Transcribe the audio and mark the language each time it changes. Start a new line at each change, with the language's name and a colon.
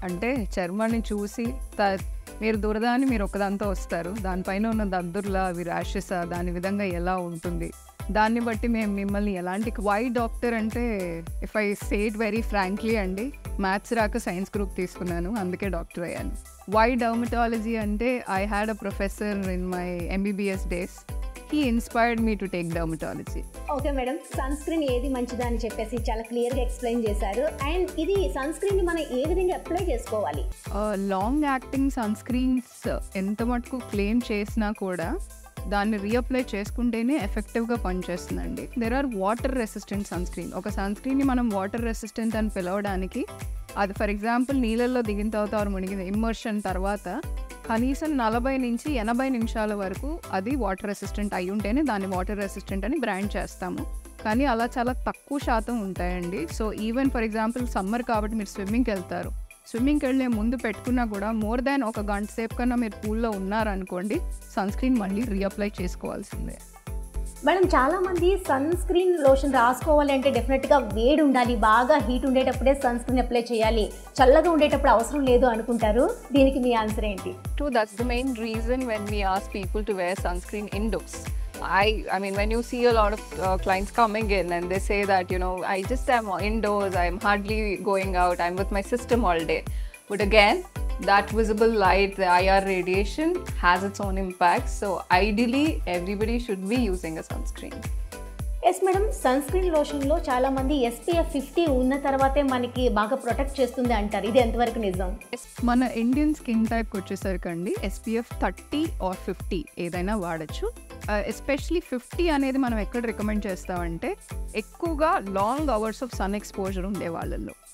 Telugu: అంటే చర్మాన్ని చూసి మీరు దురదాన్ని మీరు ఒకదాంతో వస్తారు, దానిపైన ఉన్న దద్దుర్లా అవి ర్యాషెసా, దాని విధంగా ఎలా ఉంటుంది, దాన్ని బట్టి మేము మిమ్మల్ని ఎలాంటి వై డాక్టర్ అంటే,
English: if I say it very frankly
Telugu: అండి, మ్యాథ్స్ రాక సైన్స్ గ్రూప్ తీసుకున్నాను, అందుకే డాక్టర్ అయ్యాను.
English: Why dermatology అంటే, I had a professor in my MBBS days. He inspired me to take dermatology.
Telugu: Okay madam, sun screen ఏది మంచిదా అని చెప్పేసి చాలా క్లియర్గా ఎక్స్ప్లెయిన్ చేశారు. అండ్ ఇది సన్ స్క్రీన్ మనం ఏ విధంగా అప్లై చేసుకోవాలి? లాంగ్ యాక్టింగ్ సన్ స్క్రీన్స్ ఎంత మటుకు క్లెయిమ్ చేసినా కూడా దాన్ని రీఅప్లై చేసుకుంటేనే ఎఫెక్టివ్గా పనిచేస్తుందండి.
English: There are water resistant sunscreen.
Telugu: ఒక సన్ స్క్రీన్ని మనం వాటర్ రెసిస్టెంట్ అని పిలవడానికి, అది ఫర్ ఎగ్జాంపుల్ నీళ్ళల్లో దిగిన తర్వాత మునిగిన ఇమ్మర్షన్ తర్వాత కనీసం 40 నుంచి 80 నిమిషాల వరకు అది వాటర్ రెసిస్టెంట్ అయి ఉంటేనే దాన్ని వాటర్ రెసిస్టెంట్ అని బ్రాండ్ చేస్తాము. కానీ అలా చాలా తక్కువ శాతం ఉంటాయండి. So even for example summer కాబట్టి మీరు స్విమ్మింగ్కి వెళ్తారు, స్విమ్మింగ్కి వెళ్ళే ముందు పెట్టుకున్నా కూడా మోర్ దాన్ ఒక గంట సేపు కన్నా మీరు పూల్లో ఉన్నారనుకోండి, సన్ స్క్రీన్ మళ్ళీ రీఅప్లై చేసుకోవాల్సిందే. మేడం, చాలామంది సన్ స్క్రీన్ లోషన్ రాసుకోవాలి అంటే డెఫినెట్గా వేడి ఉండాలి, బాగా హీట్ ఉండేటప్పుడే సన్ స్క్రీన్ అప్లై చేయాలి, చల్లగా ఉండేటప్పుడు అవసరం లేదు అనుకుంటారు. దీనికి మీ ఆన్సర్ ఏంటి?
English: True, that's the main reason when we ask people to wear sunscreen indoors. I mean, when you see a lot of clients coming in and they say that, you know, I just am indoors, I'm hardly going out, I'm with my system all day. But again, that visible light, the IR radiation has its own impact. So ideally, everybody should be using a sunscreen.
Telugu: Yes madam, sun screen లోషన్లో చాలామంది SPF 50 ఉన్న తర్వాతే మనకి బాగా protect చేస్తుంది అంటారు. ఇది ఎంతవరకు నిజం? మన ఇండియన్ స్కిన్ టైప్కి వచ్చేసరికి అండి SPF 30 or 50 ఏదైనా వాడచ్చు. ఎస్పెషలీ 50 అనేది మనం ఎక్కడ రికమెండ్ చేస్తామంటే, ఎక్కువగా
English: long hours of sun exposure
Telugu: ఉండే వాళ్ళల్లో.